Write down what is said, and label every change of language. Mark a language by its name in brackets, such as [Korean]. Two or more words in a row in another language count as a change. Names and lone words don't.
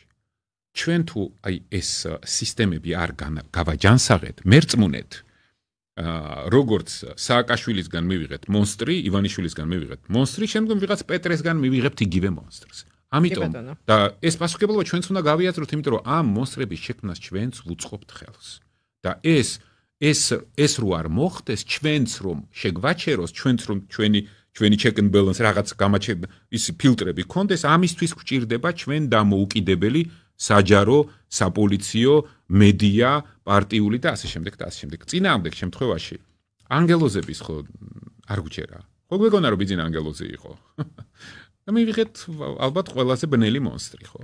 [Georgian] ჩვენ თუ აი ეს სისტემები არ გავაჯანსაღეთ, მერწმუნეთ, როგორც სააკაშვილისგან მივიღეთ მონსტრი, ივანიშვილისგან მივიღეთ მონსტრი, შემდგომ ვიღაც პეტრესგან მივიღებთ იგივე მონსტრს. ამიტომ და ეს პასუხისმგებლობა ჩვენც უნდა გავიაზროთ, იმიტომ რომ ამ მონსტრების შექმნას ჩვენც ვუწყობთ ხელს. და ეს რო არ მოხდეს, ჩვენც რომ შეგვაჩეროს, ჩვენც რომ ჩვენი [English] check and balance [Georgian] რაღაც გამაჩენ ის ფილტრები გქონდეს, ამისთვის გვჭირდება ჩვენ დამოუკიდებელი საჯარო, საპოლიციო, მედია, პარტიული და ასე შემდეგ და ასე შემდეგ. წინააღმდეგ შემთხვევაში ანგელოზების ხო არ გვჭერა. ხო გვეგონა რომ ბიძინა ანგელოზი იყო. და მივიღეთ ალბათ ყველაზე ბნელი მონსტრი, ხო?